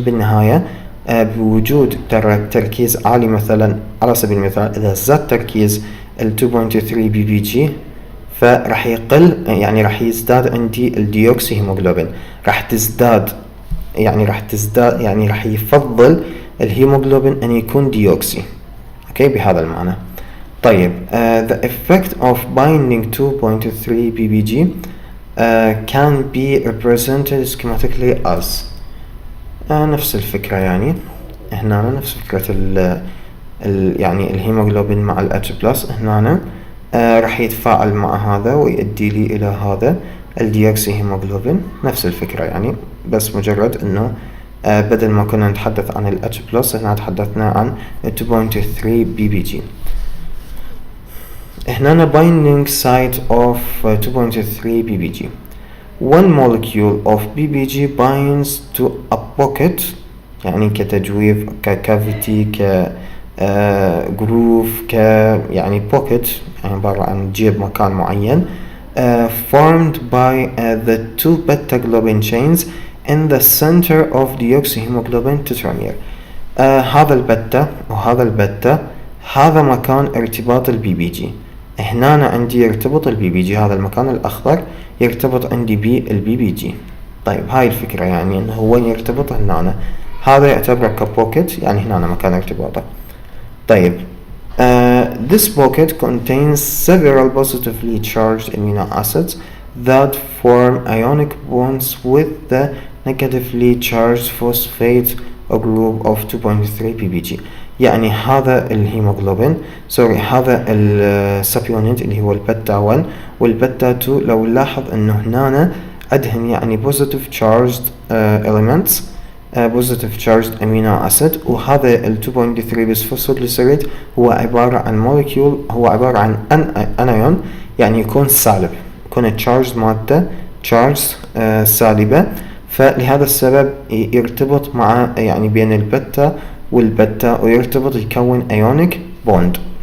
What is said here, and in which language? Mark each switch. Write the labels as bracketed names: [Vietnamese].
[Arabic] بالنهايه بوجود تركيز عالي، مثلا على سبيل المثال اذا زاد تركيز ال 2.3 ppg فراح يقل، يعني راح يزداد عندي الديوكسيهيموغلوبين، راح تزداد يعني راح يفضل الهيموغلوبين ان يكون ديوكسي. اوكي بهذا المعنى. [English] طيب the effect of binding 2.3 ppg can be represented schematically as [Arabic] نفس الفكرة. يعني هنا نفس فكرة يعني الهيموغلوبين مع ال H+، هنا راح يتفاعل مع هذا ويؤدي لي إلى هذا الديوكسيهيموغلوبين، نفس الفكرة يعني، بس مجرد إنه بدل ما كنا نتحدث عن ال H+، هنا تحدثنا عن 2.3 ppg. [English] هنا binding site of 2.3 ppg. one molecule of BBG binds to a pocket [Arabic] يعني كتجويف ككافيتي كجروف يعني pocket يعني عبارة عن جيب مكان معين [English] formed by the two beta globin chains in the center of deoxyhemoglobin tetramer. [Arabic] هذا البتا وهذا البتا هذا مكان ارتباط البي بي جي. هنا أنا عندي يرتبط البي بي جي، هذا المكان الأخضر يرتبط عندي بالبي بي جي. طيب هاي الفكرة يعني إنه هو يرتبط هنا، هذا يعتبر كبوكيت يعني هنا مكان ارتباطه. [English] طيب this pocket contains several positively charged amino acids that form ionic bonds with the negatively charged phosphate a group of 2.3 ppg. [Arabic] يعني هذا الهيموغلوبين هذا السبيونت اللي هو البتا 1 والبتا 2 لو نلاحظ انه هنا عندهم يعني [English] positive charged elements positive charged amino acid، [Arabic] وهذا ال 2.3 bisphosphoglycerate هو عبارة عن molecule، هو عبارة عن anion يعني يكون سالب، يكون charged مادة charged سالبة، فلهذا السبب يرتبط مع يعني بين البتا والبتا ويرتبط يكون [English] ionic bond.